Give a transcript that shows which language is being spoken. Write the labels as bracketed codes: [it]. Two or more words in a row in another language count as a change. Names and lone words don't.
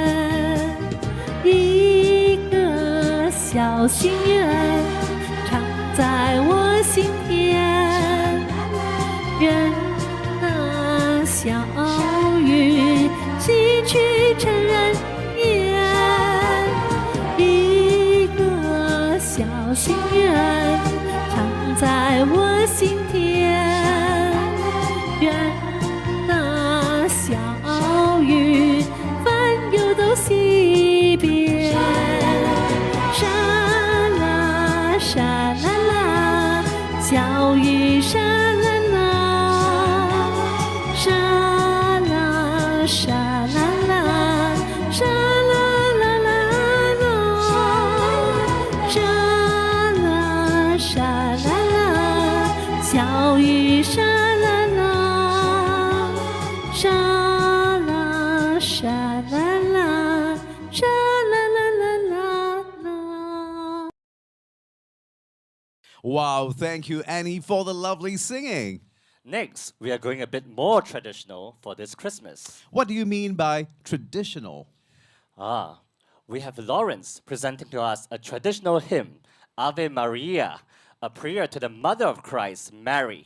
[zh] 一个小心愿藏在我心田，愿那小雨洗去尘烟。一个小心愿藏在我心田，愿那小雨烦忧都洗遍。沙啦沙啦啦，小雨沙啦啦，沙啦沙啦啦，沙啦啦啦啦，沙啦沙啦啦，小雨沙啦啦，沙啦沙啦啦，沙啦啦啦啦啦。 [en] Wow, thank you, Annie, for the lovely singing. Next, we are going a bit more traditional for this Christmas. What do you mean by traditional? We have Lawrence presenting to us a traditional hymn, Ave Maria, a prayer to the Mother of Christ, Mary.